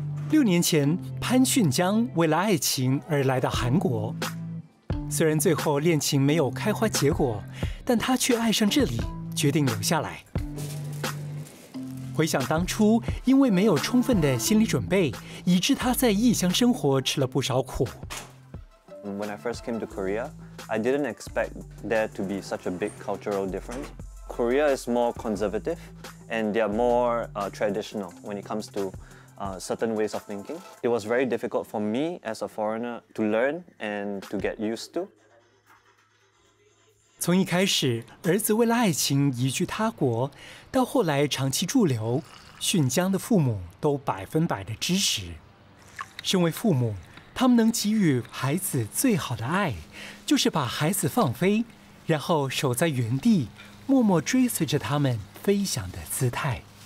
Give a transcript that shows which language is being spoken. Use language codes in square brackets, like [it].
[zh] 6年前，潘迅江为了爱情而来到韩国。虽然最后恋情没有开花结果，但他却爱上这里，决定留下来。回想当初，因为没有充分的心理准备，以致他在异乡生活吃了不少苦。 [en] When I first came to Korea, I didn't expect there to be such a big cultural difference. Korea is more conservative, and they are more traditional when it comes to certain ways of thinking. It was very difficult for me as a foreigner to learn and to get used to. [zh] 从一开始，儿子为了爱情移居他国，到后来长期驻留，迅江的父母都100%的支持。身为父母，他们能给予孩子最好的爱，就是把孩子放飞，然后守在原地，默默追随着他们飞翔的姿态。